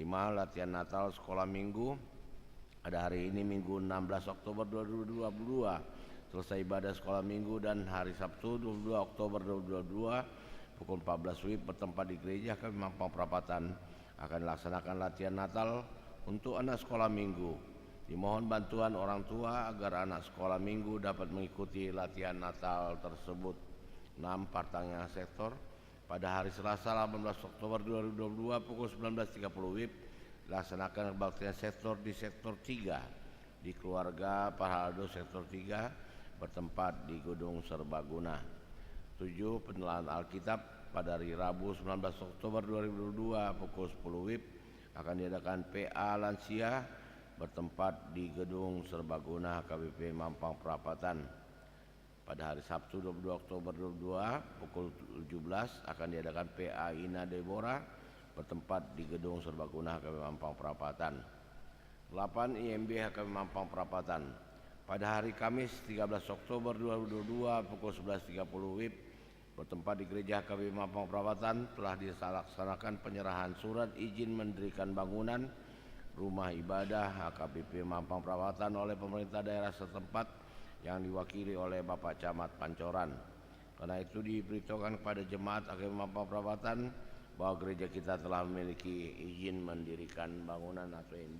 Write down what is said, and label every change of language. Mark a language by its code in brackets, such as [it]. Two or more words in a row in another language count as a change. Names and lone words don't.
[id] Latihan Natal Sekolah Minggu. Pada hari ini Minggu 16 Oktober 2022 selesai ibadah sekolah minggu dan hari Sabtu 22 Oktober 2022 pukul 14 WIB bertempat di gereja kami Mampang Perapatan akan dilaksanakan latihan Natal untuk anak sekolah minggu. Dimohon bantuan orang tua agar anak sekolah minggu dapat mengikuti latihan Natal tersebut. 6. Partangnya sektor. Pada hari Selasa 18 Oktober 2022 pukul 19.30 WIB dilaksanakan kebaktian sektor di sektor 3 di keluarga Pahaldo sektor 3 bertempat di Gedung Serbaguna. 7. Penelaan Alkitab. Pada hari Rabu 19 Oktober 2022 pukul 10 WIB akan diadakan PA Lansia bertempat di Gedung Serbaguna HKBP Mampang Perapatan. Pada hari Sabtu 22 Oktober 2022 pukul 17 akan diadakan PA Ina Deborah bertempat di Gedung Serbaguna HKBP Mampang Perapatan. 8. IMB HKBP Mampang Perapatan. Pada hari Kamis 13 Oktober 2022 pukul 11.30 WIB bertempat di gereja HKBP Mampang Perapatan telah dilaksanakan penyerahan surat izin mendirikan bangunan rumah ibadah HKBP Mampang Perapatan oleh pemerintah daerah setempat yang diwakili oleh Bapak Camat Pancoran. Karena itu diberitahukan kepada jemaat HKBP Mampang Perapatan bahwa gereja kita telah memiliki izin mendirikan bangunan atau IMB.